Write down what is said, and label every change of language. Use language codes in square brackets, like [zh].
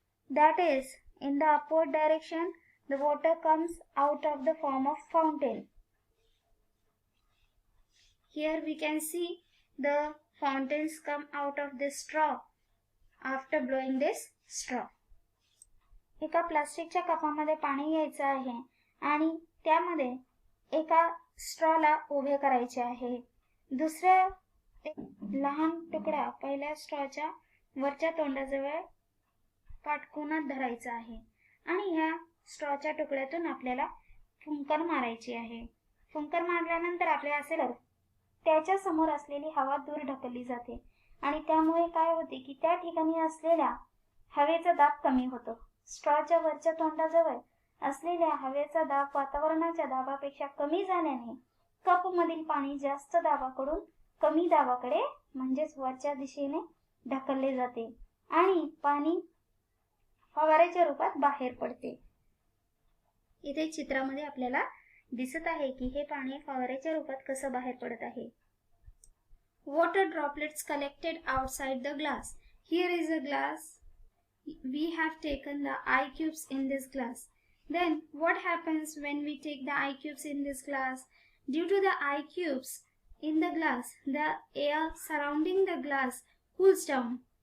[en] That is, in the upward direction, the water comes out of the form of fountain. Here we can see the fountains come out of this straw after blowing this straw. [mr] एका प्लास्टिकच्या कपामध्ये पाणी घ्यायचं आहे आणि त्यामध्ये एका स्ट्रॉला उभे करायचे आहे. दुसऱ्या लहान तुकडा पहिल्या स्ट्रॉच्या वरच्या तोंडाजवळ काटकोनात धरायचा आहे आणि ह्या स्ट्रॉच्या तुकड्यातून आपल्याला फुंकर मारायची आहे. फुंकर मारल्यानंतर आपल्या असे त्याच्या समोर असलेली हवा दूर ढकलली जाते आणि त्यामुळे काय होते की त्या ठिकाणी असलेल्या हवेचा दाब कमी होतो. स्ट्रॉच्या वरच्या तोंडाजवळ असलेल्या हवेचा दाब वातावरणाच्या दाबापेक्षा कमी झाल्याने कप मधील पाणी जास्त दाबाकडून कमी दाबाकडे म्हणजेच वरच्या दिशेने ढकलले जाते आणि पाणी फवाऱ्याच्या रूपात बाहेर पडते. इथे चित्रामध्ये आपल्याला दिसत आहे की हे पाणी फवाऱ्याच्या रूपात कसं बाहेर पडत आहे. [en] Water droplets collected outside the glass. Here is a glass. We have taken the ice cubes in this glass. Then what happens when we take the ice cubes in this glass? Due to the ice cubes in the glass, the air surrounding the glass cools down.